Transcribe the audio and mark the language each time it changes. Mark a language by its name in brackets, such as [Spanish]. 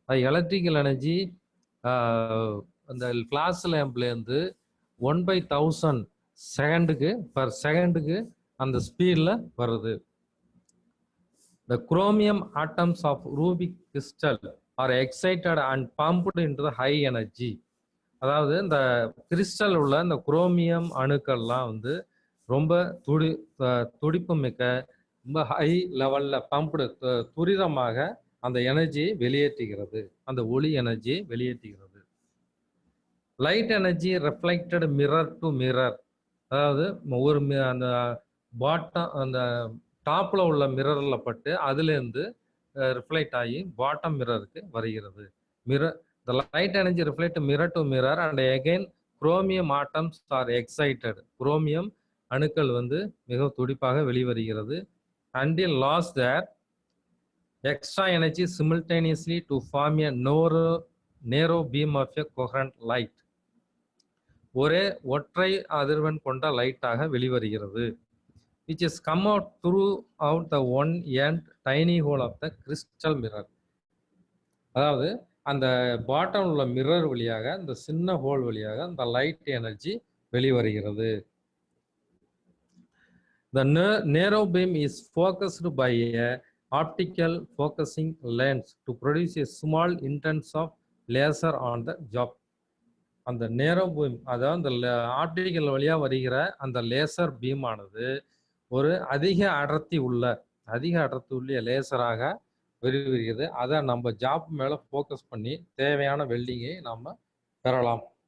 [Tamil] Electrical energy அந்த flash லேம்ப்லேருந்து 1/1000 செகண்டுக்கு per செகண்டுக்கு அந்த ஸ்பீடில் வருது. [English] The chromium atoms of ruby crystal are excited and pumped into the high energy. [Tamil] அதாவது இந்த கிறிஸ்டல் உள்ள இந்த குரோமியம் அணுக்கள்லாம் வந்து ரொம்ப துடிப்பு மிக்க, ரொம்ப ஹை லெவல்ல பம்ப்டு துரிதமாக அந்த எனர்ஜியை வெளியேற்றுகிறது, அந்த ஒளி எனர்ஜியை வெளியேற்றுகிறது. Light energy reflected mirror to mirror, அதாவது ஒரு அந்த பாட்டம் அந்த டாப்ல உள்ள மிரரில் பட்டு அதுலேருந்து ரிஃப்ளெக்ட் ஆகி பாட்டம் மிரருக்கு வருகிறது. [English] Mirror the light energy reflect mirror to mirror and again chromium atoms are excited. [Tamil] Chromium அணுக்கள் வந்து மிக துடிப்பாக வெளிவருகிறது. [English] until lost their extra energy simultaneously to form a narrow beam of a coherent light. [Tamil] ஒரே ஒற்றை அதிர்வெண் கொண்ட லைட்டாக வெளிவருகிறது. [English] which is come out throughout the one end tiny hole of the crystal mirror. [Tamil] அதாவது அந்த பாட்டம் உள்ள மிரர் வழியாக இந்த சின்ன ஹோல் வழியாக அந்த லைட் எனர்ஜி வெளிவருகிறது. [English] The narrow beam is focused by a optical focusing lens to produce a small intense of laser on the job. [Tamil] அந்த நேரோ பீம், அதாவது அந்த ஆப்டிக்கல் வழியாக வருகிற அந்த லேசர் பீம் ஆனது ஒரு அதிக அடர்த்தி உள்ள லேசராக வெளிவருகிறது. அதை நம்ம ஜாப் மேலே ஃபோக்கஸ் பண்ணி தேவையான வெல்டிங்கை நாம் பெறலாம்.